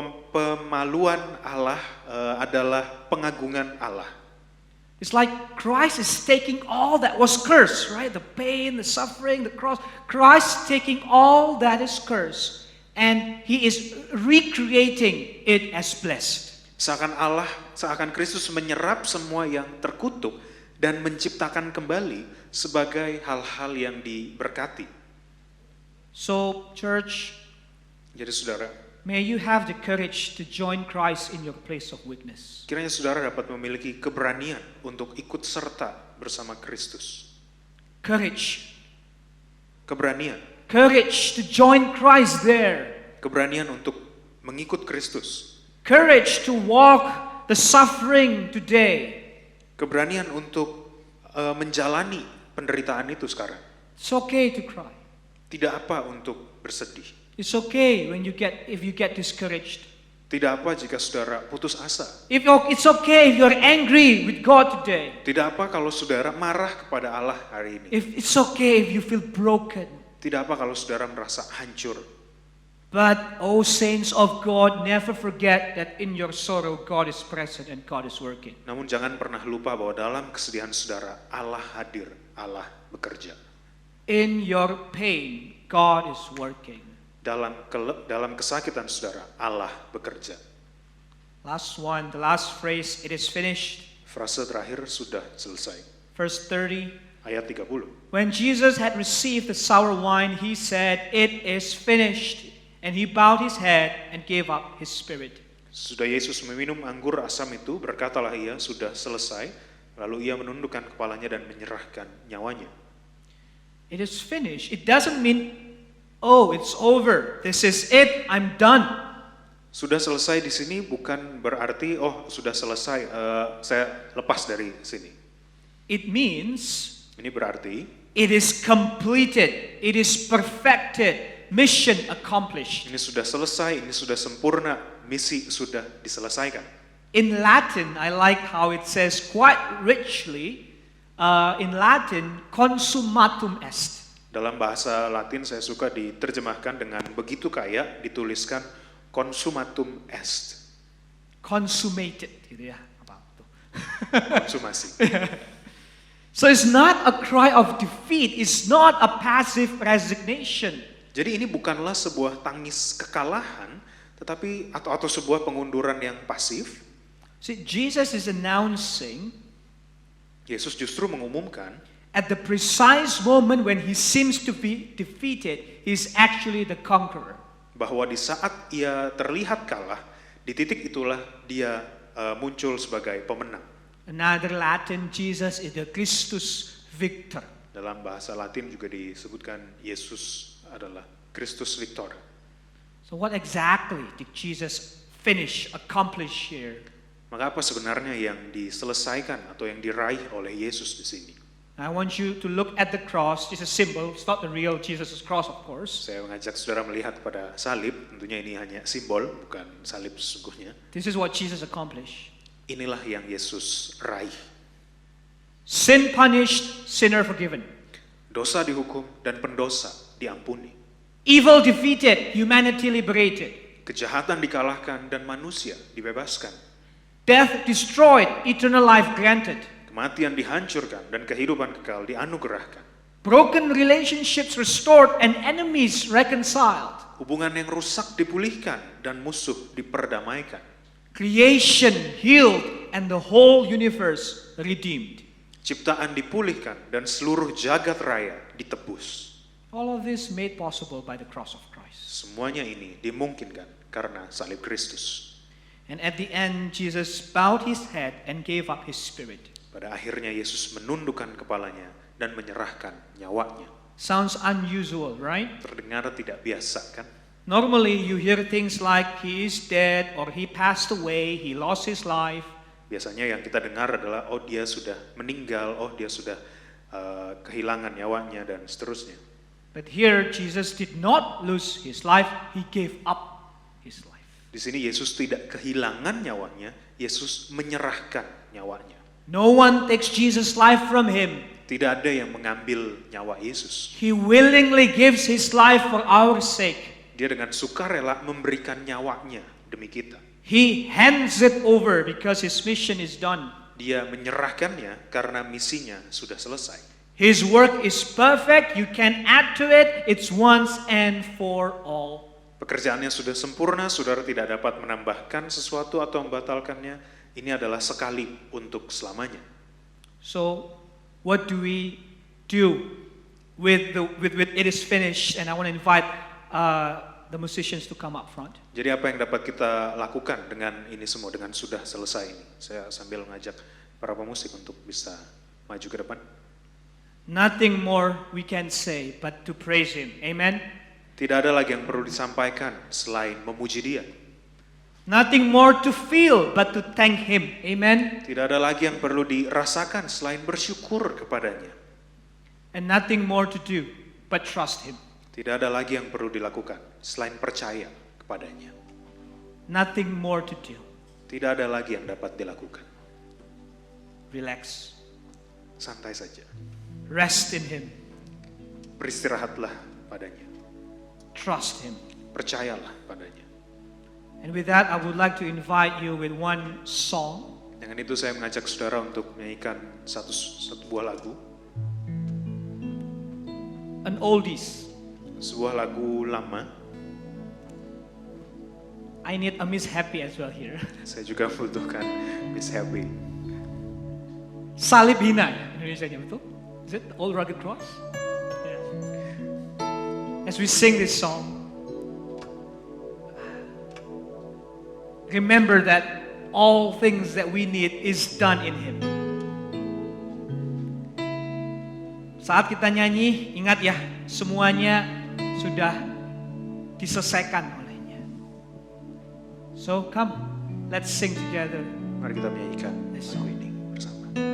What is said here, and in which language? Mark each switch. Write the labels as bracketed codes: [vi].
[id] Pemaluan Allah adalah pengagungan Allah. [en] It's like Christ is taking all that was cursed, right? The pain, the suffering, the cross. Christ taking all that is cursed and he is recreating it as blessed. [id] Seakan Kristus menyerap semua yang terkutuk dan menciptakan kembali sebagai hal-hal yang diberkati. [en] So, church, [id] jadi saudara, [en] may you have the courage to join Christ in your place of weakness. [id] Kiranya saudara dapat memiliki keberanian untuk ikut serta bersama Kristus. [en] Courage. [id] Keberanian. [en] Courage to join Christ there. [id] Keberanian untuk mengikut Kristus. [en] Courage to walk the suffering today. [id] Keberanian untuk menjalani penderitaan itu sekarang. [en] It's okay to cry. [id] Tidak apa untuk bersedih. [en] It's okay if you get discouraged. [id] Tidak apa jika saudara putus asa. [en] It's okay if you're angry with God today. [id] Tidak apa kalau saudara marah kepada Allah hari ini. [en] It's okay if you feel broken. [id] Tidak apa kalau saudara merasa hancur. [en] But, oh saints of God, never forget that in your sorrow God is present and God is working. [id] Namun jangan pernah lupa bahwa dalam kesedihan saudara Allah hadir, Allah bekerja. [en] In your pain, God is working. [id] Dalam kesakitan saudara, Allah bekerja. [en] Last one, the last phrase, it is finished. [id] Frase terakhir sudah selesai. [en] Verse 30. [id] Ayat 30. [en] When Jesus had received the sour wine, he said, "It is finished." And he bowed his head and gave up his spirit. [id] Sudah Yesus meminum anggur asam itu, berkatalah ia, sudah selesai. Lalu ia menundukkan kepalanya dan menyerahkan nyawanya. [en] It is finished. It doesn't mean, oh, it's over. This is it. I'm done. [id] Sudah selesai di sini bukan berarti, oh sudah selesai, saya lepas dari sini. [en] It means, [id] ini berarti, [en] it is completed. It is perfected. Mission accomplished. [id] Ini sudah selesai, ini sudah sempurna, misi sudah diselesaikan. [en] In Latin, I like how it says quite richly, in Latin, [la] consummatum est. [id] Dalam bahasa Latin saya suka diterjemahkan dengan begitu kaya, dituliskan [la] consummatum est. [id] Consummated, gitu ya. Apa itu? Konsumasi. [en] So it's not a cry of defeat, it's not a passive resignation. [id] Jadi ini bukanlah sebuah tangis kekalahan, tetapi atau sebuah pengunduran yang pasif. [en] See, Jesus is announcing, [id] Yesus justru mengumumkan, [en] at the precise moment when he seems to be defeated, he's actually the conqueror. [id] Bahwa di saat ia terlihat kalah, di titik itulah dia muncul sebagai pemenang. [en] Another Latin, Jesus is the Christus Victor. [id] Dalam bahasa Latin juga disebutkan Yesus adalah Christus Victor. [en] So what exactly did Jesus accomplish here? [id] Maka apa sebenarnya yang diselesaikan atau yang diraih oleh Yesus di sini? [en] I want you to look at the cross. It's a symbol. It's not the real Jesus' cross, of course. [id] Saya mengajak saudara melihat pada salib. Tentunya ini hanya simbol, bukan salib sesungguhnya. [en] This is what Jesus accomplished. [id] Inilah yang Yesus raih. [en] Sin punished, sinner forgiven. [id] Dosa dihukum dan pendosa diampuni. [en] Evil defeated, humanity liberated. [id] Kejahatan dikalahkan dan manusia dibebaskan. [en] Death destroyed, eternal life granted. [id] Kematian dihancurkan dan kehidupan kekal dianugerahkan. [en] Broken relationships restored and enemies reconciled. [id] Hubungan yang rusak dipulihkan dan musuh diperdamaikan. [en] Creation healed and the whole universe redeemed. [id] Ciptaan dipulihkan dan seluruh jagat raya ditebus. [en] All of this made possible by the cross of Christ. [id] Semuanya ini dimungkinkan karena salib Kristus. [en] And at the end, Jesus bowed his head and gave up his spirit. [id] Pada akhirnya Yesus menundukkan kepalanya dan menyerahkan nyawanya. [en] Sounds unusual, right? [id] Terdengar tidak biasa kan? [en] Normally you hear things like he is dead or he passed away, he lost his life. [id] Biasanya yang kita dengar adalah oh dia sudah meninggal, oh dia sudah kehilangan nyawanya dan seterusnya. [en] But here Jesus did not lose his life, he gave up his life. [id] Di sini Yesus tidak kehilangan nyawanya, Yesus menyerahkan nyawanya. [en] No one takes Jesus' life from him. [id] Tidak ada yang mengambil nyawa Yesus. [en] He willingly gives his life for our sake. [id] Dia dengan sukarela memberikan nyawanya demi kita. [en] He hands it over because his mission is done. [id] Dia menyerahkannya karena misinya sudah selesai. [en] His work is perfect, you can add to it, it's once and for all. [id] Pekerjaannya sudah sempurna, saudara tidak dapat menambahkan sesuatu atau membatalkannya. Ini adalah sekali untuk selamanya. [en] So, what do we do with it is finished? And I want to invite the musicians to come up front. [id] Jadi apa yang dapat kita lakukan dengan ini semua, dengan sudah selesai ini? Saya sambil mengajak para pemusik untuk bisa maju ke depan. [en] Nothing more we can say but to praise him. Amen. [id] Tidak ada lagi yang perlu disampaikan selain memuji dia. [en] Nothing more to feel but to thank him. Amen. [id] Tidak ada lagi yang perlu dirasakan selain bersyukur kepadanya. [en] And nothing more to do but trust him. [id] Tidak ada lagi yang perlu dilakukan selain percaya kepadanya. [en] Nothing more to do. [id] Tidak ada lagi yang dapat dilakukan. [en] Relax. [id] Santai saja. [en] Rest in him. [id] Beristirahatlah padanya. [en] Trust him. [id] Percayalah padanya. [en] And with that, I would like to invite you with one song. [id] Dengan itu saya mengajak saudara untuk menyanyikan satu buah lagu. [en] An oldies. [id] Sebuah lagu lama. [en] I need a Miss Happy as well here. [id] Saya juga membutuhkan Miss Happy. Salib hina ya Indonesianya, betul? [en] Is it Old Rugged Cross? Yeah. As we sing this song, remember that all things that we need is done in him. [id] Saat kita nyanyi, ingat ya, semuanya sudah diselesaikan olehnya. [en] So come, let's sing together. [id] Mari kita menyanyikan [en] This [id] lagu [en] song. [id] ini bersama.